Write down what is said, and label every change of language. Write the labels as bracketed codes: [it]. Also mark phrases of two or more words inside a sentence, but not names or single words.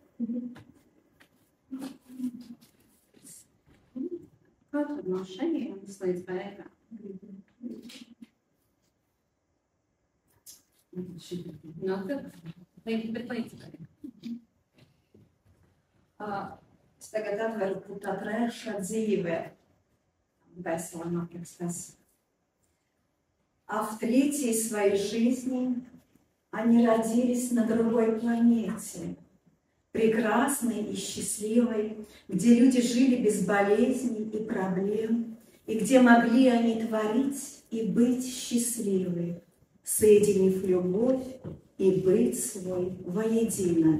[lv] Kā tad no šejienes līdz beigām? Nu, tad līdz beigām. Es tagad atveru tā trešā dzīve. [ru] Весело написано. А в 3-й своей жизни они родились на другой планете, прекрасной и счастливой, где люди жили без болезней и проблем, и где могли они творить и быть счастливы, соединив любовь и быть свой воедино.